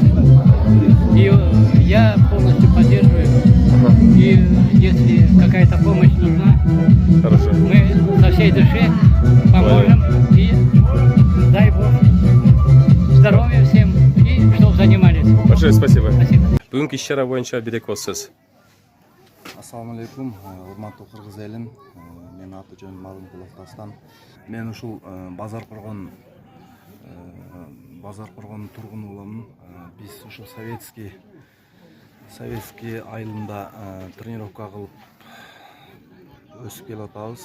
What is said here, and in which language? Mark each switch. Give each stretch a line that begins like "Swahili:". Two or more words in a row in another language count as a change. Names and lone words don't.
Russian: И я полностью поддерживаю. И если какая-то помощь нужна, хорошо, мы со всей души поможем. И дай Бог здоровья всем и чтобы занимались. Большое спасибо. Спасибо.
Kyrgyz: Бүгүнкү иш-чара боюнча Биреков сөз.
Arabic: السلام عليكم,
Kyrgyz: урматтуу кыргыз элим. Менин аты жөнүм Малынкулов Дастан. Мен ушул Базар-Курган тургуну боломун. Биз ушул Советский айылында тренировка кылып өсүп келип атабыз.